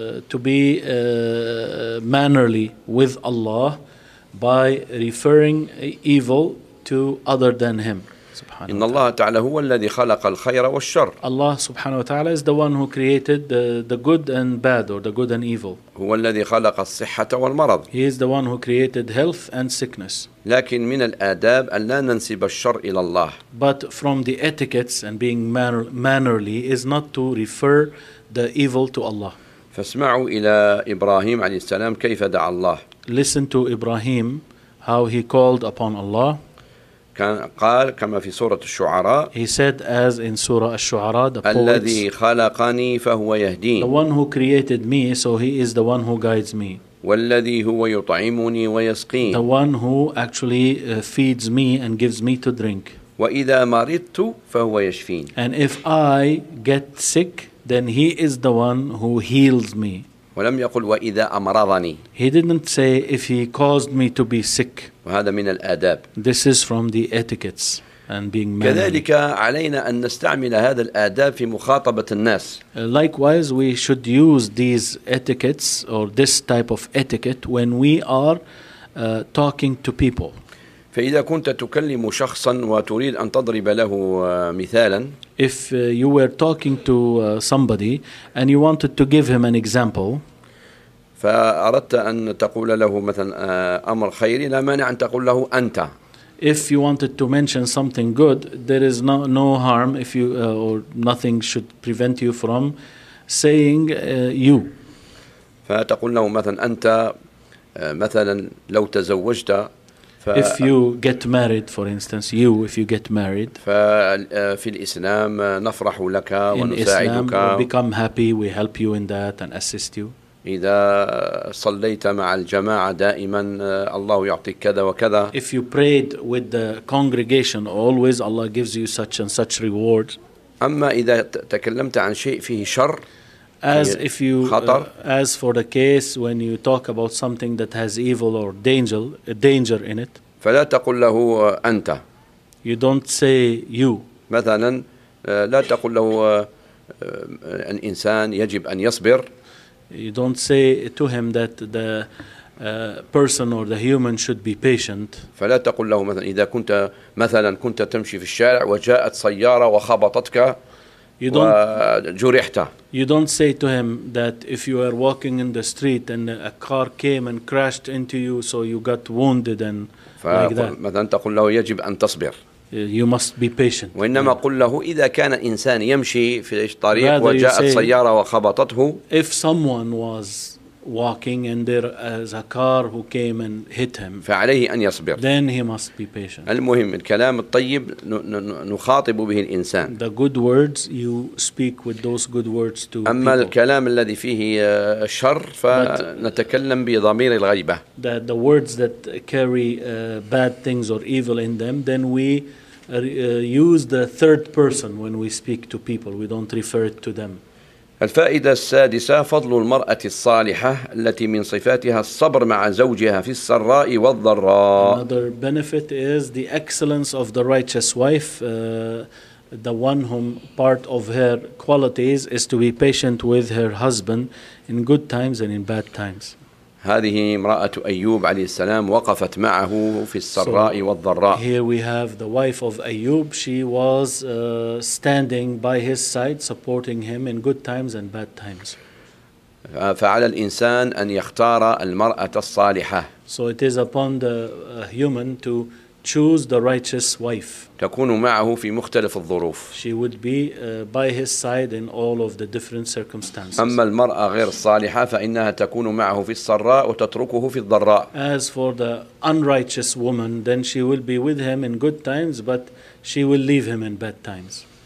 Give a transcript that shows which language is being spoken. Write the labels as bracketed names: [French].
[English] To be mannerly with Allah by referring evil to other than Him. [Arabic] إن الله تعالى هو الذي خلق الخير والشر. [English] Allah [Arabic] سبحانه وتعالى [English] is the one who created the good and bad or the good and evil. [Arabic] هو الذي خلق الصحة والمرض. [English] He is the one who created health and sickness. [Arabic] لكن من الآداب أن لا ننسب الشر إلى الله. [English] But from the etiquettes and being mannerly is not to refer the evil to Allah. [Arabic] فاسمعوا إلى إبراهيم عليه السلام كيف دعا الله. [English] Listen to Ibrahim how he called upon Allah. [Arabic] كان قال كما في سورة الشعراء. [English] He said as in Surah Al-Shu'ara, the poets. [Arabic] الذي خلقني فهو يهدين. [English] The one who created me, so he is the one who guides me. [Arabic] والذي هو يطعمني ويسقين. [English] The one who actually feeds me and gives me to drink. [Arabic] وإذا مرضت فهو يشفين. [English] And if I get sick, then he is the one who heals me. [Arabic] ولم يقل وإذا أمرضني. [English] He didn't say if he caused me to be sick. [Arabic] وهذا من الآداب. [English] This is from the etiquettes and being mannerly. [Arabic] كذلك علينا أن نستعمل هذا الآداب في مخاطبة الناس. [English] Likewise, we should use these etiquettes or this type of etiquette when we are talking to people. [Arabic] فإذا كنت تكلم شخصا وتريد أن تضرب له مثالا. [English] If you were talking to somebody and you wanted to give him an example. [Arabic] فأردت أن تقول له مثلا أمر خيري لا مانع أن تقول له أنت. [English] If you wanted to mention something good, there is no harm if you or nothing should prevent you from saying you. [Arabic] فتقول له مثلا أنت مثلا لو تزوجت. [English] If you get married, for instance, you, if you get married, [Arabic] في الإسلام نفرح لك ونساعدك. [English] In Islam, we become happy. We help you in that and assist you. [Arabic] إذا صليت مع الجماعة دائما الله يعطيك كذا وكذا. [English] If you prayed with the congregation, always Allah gives you such and such reward. [Arabic] أما إذا تكلمت عن شيء فيه شر. [English] As if you, as for the case when you talk about something that has evil or danger, danger in it. [Arabic] فلا تقول له أنت. [English] You don't say you. [Arabic] مثلا لا تقول له أن إنسان يجب أن يصبر. [English] You don't say to him that the person or the human should be patient. [Arabic] فلا تقول له مثلا إذا كنت مثلا كنت تمشي في الشارع وجاءت سيارة وخبطتك. وجرحت. [English] You don't say to him that if you are walking in the street and a car came and crashed into you, so you got wounded and like that. [Arabic] مثلا تقول له يجب أن تصبر. [English] You must be patient. [Arabic] وإنما قل له إذا كان إنسان يمشي في الطريق وجاءت سيارة وخبطته. [English] If someone was walking and there is a car who came and hit him. [Arabic] فعليه أن يصبر. [English] Then he must be patient. [Arabic] المهم الكلام الطيب نخاطب به الإنسان. [English] The good words you speak with those good words to. [Arabic] أما [English] people. [Arabic] الكلام الذي فيه شر فنتكلم بضمير الغيبة. [English] The words that carry bad things or evil in them, then we use the third person when we speak to people. We don't refer it to them. [Arabic] الفائدة السادسة فضل المرأة الصالحة التي من صفاتها الصبر مع زوجها في السراء والضراء. [English] Another benefit is the excellence of the righteous wife. The one whom part of her qualities is to be patient with her husband in good times and in bad times. [Arabic] هذه امرأة أيوب عليه السلام وقفت معه في السراء والضراء. [English] Here we have the wife of Ayub. She was standing by his side, supporting him in good times and bad times. [Arabic] فعلى الإنسان أن يختار المرأة الصالحة. [English] So it is upon the human to choose the righteous wife. [Arabic] تكون معه في مختلف الظروف. [English] She would be by his side in all of the different circumstances. [Arabic] أما المرأة غير الصالحة فإنها تكون معه في السراء وتتركه في الضراء. [English] As for the unrighteous woman, then she will be with him in good times, but she will leave him in bad times.